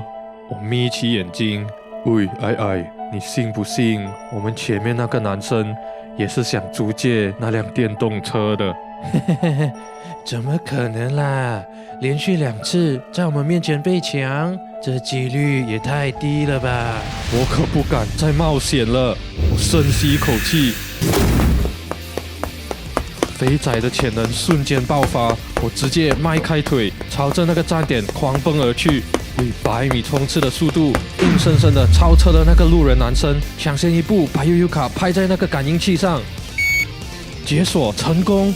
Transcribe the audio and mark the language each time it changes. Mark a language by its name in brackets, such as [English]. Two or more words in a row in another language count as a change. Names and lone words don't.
[Chinese] 我眯起眼睛，喂，矮，你信不信我們前面那個男生也是想租借那輛電動車的？怎麼可能啦？連續2次在我們面前被搶，這幾率也太低了吧！我可不敢再冒險了。我深吸一口氣，肥仔的潛能瞬間爆發，我直接邁開腿，朝着那個站點狂奔而去，以100米衝刺的速度，硬生生的超車了那個路人男生，搶先一步把悠遊卡拍在那個感應器上，解鎖成功。